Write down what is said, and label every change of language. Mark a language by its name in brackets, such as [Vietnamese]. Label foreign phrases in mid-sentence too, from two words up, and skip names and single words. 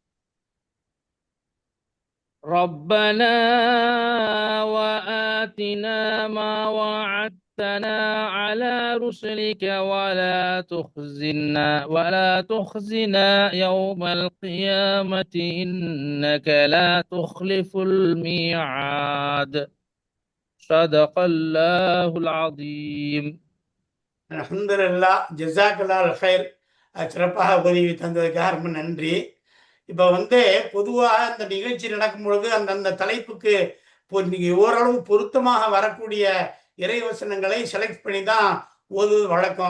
[Arabic] ربنا وآتنا ما وعدتنا على رسلك ولا تخزنا يوم القيامة إنك لا تخلف الميعاد. صدق الله العظيم. الحمد لله، جزاك الله خير. [Tamil] சிறப்பாக உதவி தந்ததுக்காக ரொம்ப நன்றி. இப்போ பொதுவாக இந்த நிகழ்ச்சி நடக்கும் பொழுது அந்தந்த தலைப்புக்கு ஓரளவு பொருத்தமாக வரக்கூடிய இறைவசனங்களை செலக்ட் பண்ணி தான் ஓதுவது வழக்கம்.